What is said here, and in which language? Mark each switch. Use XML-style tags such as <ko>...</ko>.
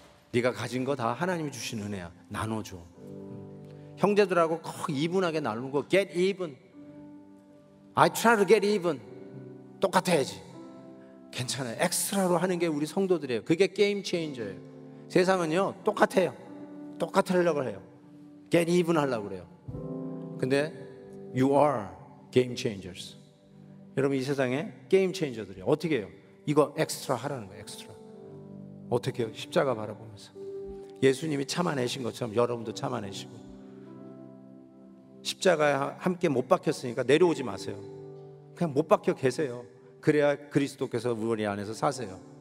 <ko>네가 가진 거 다 하나님이 주신 은혜야. 나눠줘. 형제들하고 꼭 이분하게 나누고</ko> <en>get even. I try to get even.</en> <ko>똑같아야지. 괜찮아요. 엑스트라로 하는 게 우리 성도들이에요. 그게 게임 체인저예요. 세상은요 똑같아요. 똑같으려고 해요.</ko> <en>get even</en> <ko>하려고 그래요. 근데</ko> <en>you are game changers.</en> <ko>여러분, 이 세상에 게임 체인저들이에요. 어떻게 해요? 이거 엑스트라 하라는 거예요. 엑스트라. 어떻게 해요? 십자가 바라보면서 예수님이 참아내신 것처럼 여러분도 참아내시고, 십자가에 함께 못 박혔으니까 내려오지 마세요. 그냥 못 박혀 계세요. 그래야 그리스도께서 우리 안에서 사세요.</ko>